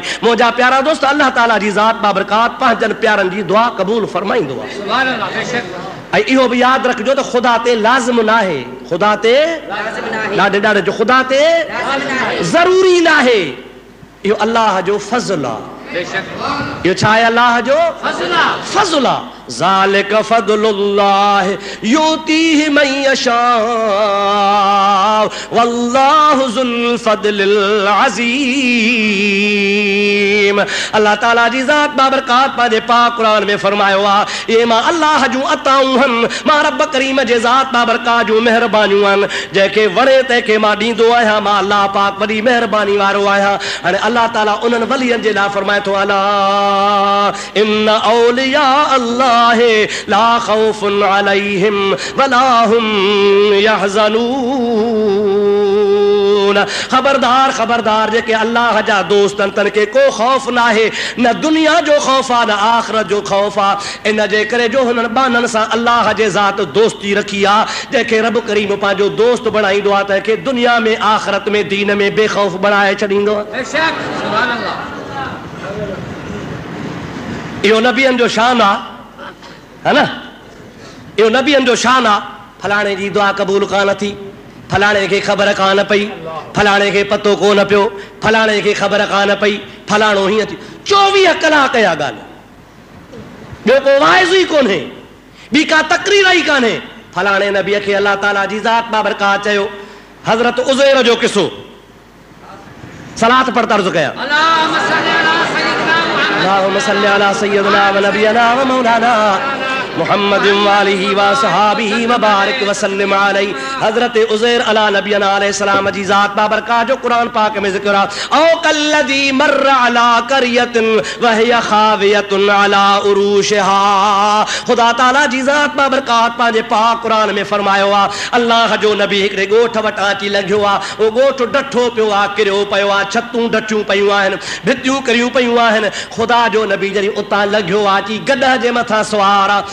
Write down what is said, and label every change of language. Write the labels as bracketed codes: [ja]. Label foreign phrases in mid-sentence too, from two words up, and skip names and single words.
[sd] मुंहिंजा प्यारा दोस्त, अल्लाह ताला जी ज़ात बाबरकात पंहिंजनि प्यारनि जी दुआ क़बूल फरमाईंदो आहे। [ar] سبحان الله. [sd] बेशक। ऐं इहो बि यादि रखिजो त ख़ुदा ते लाज़िम न आहे, ख़ुदा ते ॾाढे ॾाढे जो ख़ुदा ते ज़रूरी न आहे, इहो अल्लाह जो फज़ल आहे। इहो छा आहे? अल्लाह जो फज़ल आहे। [ar] ذلك فضل الله يؤتيه من يشاء والله ذو الفضل العظيم. [sd] अल्लाह ताला जी ज़ात बाबरकात पंहिंजे पाक क़ुरान में फरमायो आहे, ये मां अल्लाह जूं अताऊं आहिनि, मां रब करीम जे ज़ात बाबरकात जूं महिरबानियूं आहिनि, जंहिंखे वणे तंहिंखे मां ॾींदो आहियां। मां अल्लाह पाक वॾी महिरबानी वारो आहियां। हाणे अल्लाह ताला उन्हनि वलियनि जे लाइ फरमाए थो, [ar] ألا إن أولياء الله لا خوف عليهم ولا هم يحزنون. [sd] खबरदार खबरदार, जेके अल्लाह जा दोस्त आहिनि तन के को खौफ न आहे, न दुनिया जो खौफ आहे न आख़िरत जो खौफ आहे। इन जे करे जो हुननि बाननि सां अल्लाह जे ज़ात दोस्ती रखी आहे, जंहिंखे रब करीम पंहिंजो दोस्त बणाईंदो आहे, तंहिंखे दुनिया में आख़िरत में दीन में बेखौफ बणाए छॾींदो आहे। इहो नबियनि जो शान आहे, [ur] ہے نا? [sd] इहो नबियनि जो शान आहे। फलाणे जी दुआ क़बूल कान थी, फलाणे खे ख़बर कान पई, फलाणे खे पतो कोन पियो, फलाणे खे ख़बर कान पई, फलाणो हीअं थी। 24 कलाक या ॻाल्हि, ॿियो को वाइज़ ई कोन्हे, ॿी का तक़रीर ई कान्हे। फलाणे नबीअ खे अल्लाह ताला जी ज़ात बाबरकात चयो। हज़रत उज़ैर जो किसो, सलात पढ़ तर्ज़ कया, [ar] اللهم صل على سيدنا ونبينا ومولانا محمد وآله وصحابه وبارك وسلم عليه. [sd] हज़रत उज़ैर [ar] على نبينا عليه السلام [sd] जी ज़ात बाबरकात जो कुरान पाक में ज़िक्र आहे, [ar] أو كالذي مر على قرية وهي خاوية على عروشها. [sd] ख़ुदा ताला जी ज़ात बाबरकात पंहिंजे पाक कुरान में फरमायो आहे, अल्लाह जो नबी हिकिड़े ॻोठ वटां अची लंघियो आहे। उहो ॻोठ डठो पियो आहे, किरियो पियो आहे, छतूं डठियूं पियूं आहिनि, भितियूं किरियूं पियूं आहिनि। ख़ुदा जो नबी जॾहिं उतां लंघियो आहे, अची गॾह जे मथां सुवार आहे।